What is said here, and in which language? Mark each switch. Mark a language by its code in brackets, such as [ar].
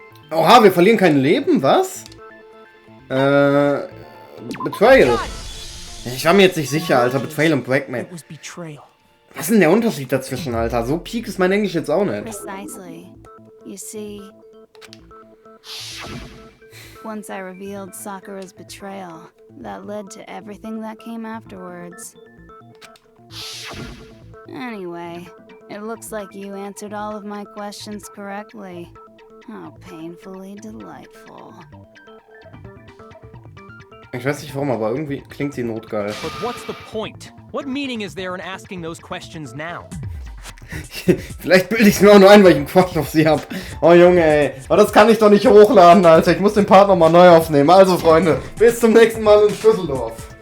[de] Oha, wir verlieren kein Leben, was? Betrayal. Ich war mir jetzt nicht sicher, Alter. Betrayal und Blackmail. [en] It was betrayal. [de] Was ist denn der Unterschied dazwischen, Alter? So peak ist mein Englisch jetzt auch nicht. [en] Precisely. You see, once I revealed Sakura's betrayal, that led to everything that came afterwards. Anyway, it looks like you answered all of my questions correctly. How painfully delightful. [de] Ich weiß nicht warum, aber irgendwie klingt sie notgeil. [en] But what's the point? What meaning is there in asking those questions now? [de] Vielleicht bilde ich es mir auch nur ein, weil ich einen Quatsch auf sie hab. Oh Junge, ey. Aber das kann ich doch nicht hochladen, Alter. Ich muss den Part nochmal neu aufnehmen. Also, Freunde, bis zum nächsten Mal in Schlüsseldorf.